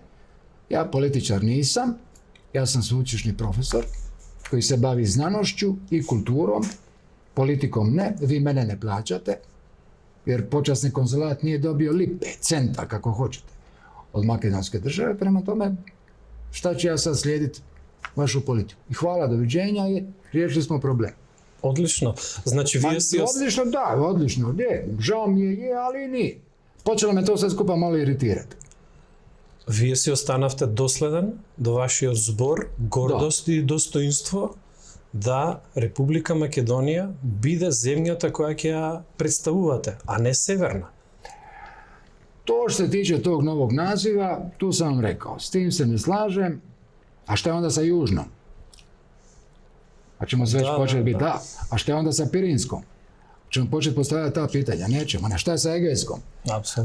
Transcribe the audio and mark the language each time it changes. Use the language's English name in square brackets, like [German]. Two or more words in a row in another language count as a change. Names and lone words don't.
[Croatian] Ja političar nisam, ja sam sveučilišni profesor koji se bavi znanošću i kulturom, politikom ne, vi mene ne plaćate, jer počasni konzulat nije dobio lipe, centa, kako hoćete, od makedonske države, prema tome šta ću ja sad slijediti vašu politiku. I hvala, doviđenja i riješili smo problem. Odlično. Znači, Odlično, da, odlično. Žao mi je, ali nije. Počelo me to sve skupa malo iritirati. [Macedonian] Вие си останавте доследен до вашиот збор, гордост и достоинство да Република Македонија биде земјата која ќе ја представувате, а не Северна. [Croatian] To što se tiče tog novog naziva, tu sam vam rekao, s tim se ne slažem, a šta je onda sa Južnom? Pa ćemo se već početi biti, da. A šta je onda sa Pirinskom? Ćemo početi postavljati ta pitanja, nećemo. A šta je sa Egejskom?